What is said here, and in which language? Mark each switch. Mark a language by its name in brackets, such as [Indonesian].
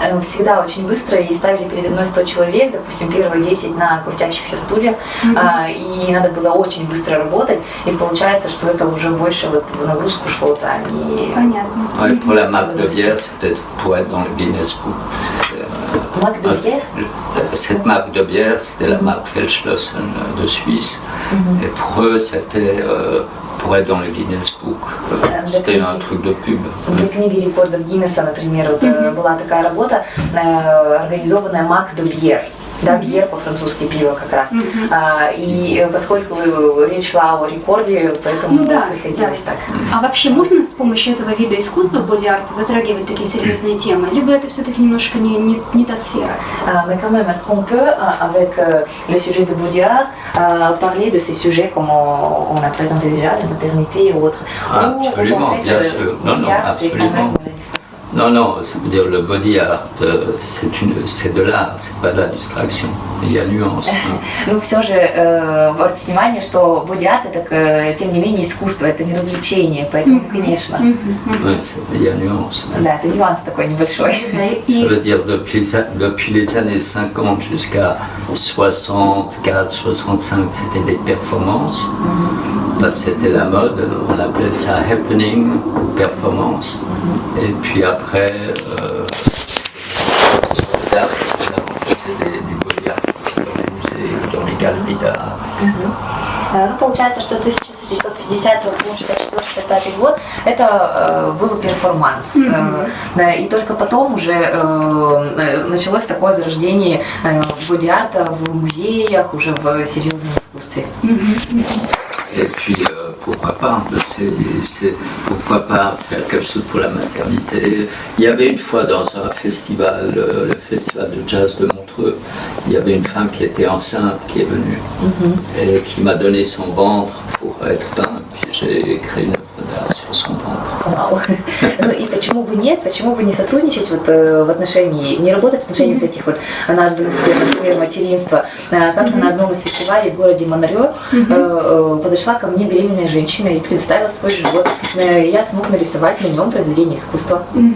[Russian] Всегда очень быстро, и ставили передо мной 100 человек, допустим, первые 10 на крутящихся стульях, и надо было очень быстро работать, и получается, что это уже больше вот в нагрузку шло, а не... Понятно. [French] Ouais, pour la marque de bière, c'est peut-être pour être dans le Guinness Book. Marque de bière? Cette marque de bière, c'était la marque Feldschlossen de Suisse. Et pour eux, c'était pour être dans le Guinness Book. C'était un truc de pub. [Russian] Для книги рекордов Гиннесса, например, вот, была такая работа, организованная Мак де Бьер. Да, бьер по-французски пиво как раз. И поскольку речь шла о рекорде, поэтому приходилось так. А вообще можно с помощью этого вида искусства, боди-арта, затрагивать такие серьезные темы? Либо это все-таки немножко не та сфера? [French] Mais quand même, est-ce qu'on peut, avec le sujet de body art, parler de ces sujets comme on a présenté déjà, la maternité ou autre? Absolument, bien sûr. Non, absolument. Non, ça veut dire le body art, c'est de l'art, c'est pas de la distraction. Il y a nuance. [Russian] Ну, все же, обратите внимание, что боди-арт это, тем не менее, искусство, это не развлечение, поэтому, конечно. [French] Il y a nuance. [Russian] Да, это нюанс такой небольшой. [French] Ça veut dire depuis les années 50 jusqu'à 64, 65, c'était des performances. Parce que c'était la mode, on appelait ça happening, performance. Et puis après, du body art dans les musées, dans les galeries d'art. Ну, получается, что 1950 по 64-65 год это был перформанс. И только потом уже началось такое зарождение боди-арта в музеях, уже в серьезном искусстве. Et puis, pourquoi pas, pourquoi pas faire quelque chose pour la maternité. Il y avait une fois dans un festival, le festival de jazz de Montreux, il y avait une femme qui était enceinte, qui est venue, et qui m'a donné son ventre pour être peint, puis j'ai créé une œuvre d'art sur son ventre. [Russian] Вау. Ну и почему бы нет, почему бы не сотрудничать вот в отношении, не работать в отношении таких вот названных сфер, например, материнства. Как-то на одном из фестивалей в городе Монрео подошла ко мне беременная женщина и представила свой живот. Я смог нарисовать на нем произведение искусства.